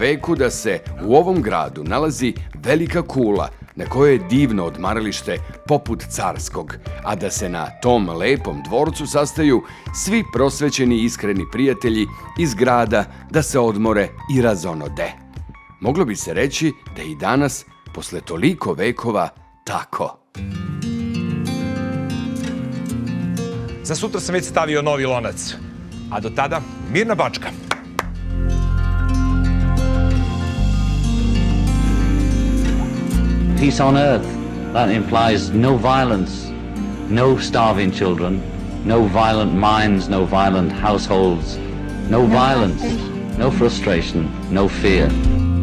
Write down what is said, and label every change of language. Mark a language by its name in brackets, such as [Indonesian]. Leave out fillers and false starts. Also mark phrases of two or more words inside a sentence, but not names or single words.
[Serbian] veku da se u ovom gradu nalazi velika kula na kojoj je divno odmaralište poput carskog, a da se na tom lepom dvorcu sastaju svi prosvećeni i iskreni prijatelji iz grada da se odmore i razonode. Moglo bi se reći da i danas, posle toliko vekova, tako. Za sutra sam već stavio novi lonac, a do tada mirna Bačka. [English] Peace on earth, that implies no violence, no starving children, no violent minds, no violent households, no violence, no frustration, no fear.